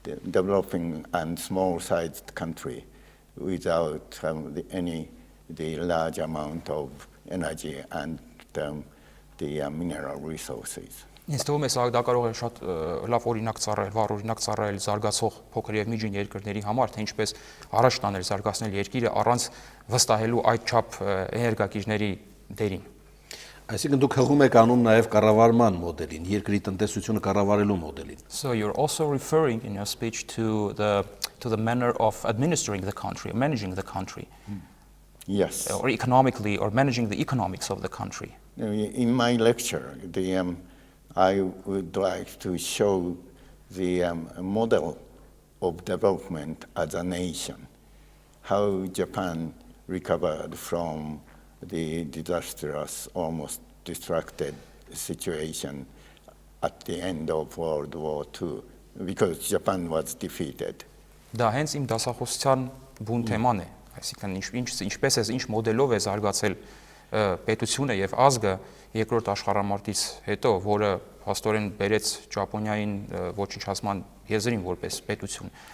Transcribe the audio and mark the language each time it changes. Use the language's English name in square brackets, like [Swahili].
[English] developing and small-sized country without the large amount of energy and the mineral resources. [Armenian] Ինձ թվում է սա դա կարող է շատ լավ օրինակ ծառայել, վառ օրինակ ծառայել զարգացող փոքր եւ միջին երկրների համար, թե ինչպես առաջ տանել զարգացնել երկիրը առանց վստահելու այդչափ էներգակիրների դերին։ Այսինքն դուք հղում եք անում նաև կառավարման մոդելին, երկրի տնտեսությունը կառավարելու մոդելին։ [English] So you're also referring in your speech to the manner of administering the country, managing the country. Yes. Or economically, or managing the economics of the country. In my lecture, I would like to show the model of development as a nation, how Japan recovered from the disastrous, almost distracted situation at the end of World War II, because Japan was defeated. [Armenian] Դա հենց իմ դասախոսության բուն թեման է, այսինքն ինչպես է, ինչ մոդելով է զարգացել պետությունը եւ ազգը երկրորդ աշխարհամարտից հետո, որը հաստորեն բերեց Ճապոնիային ոչնչացման եզրին որպես պետություն։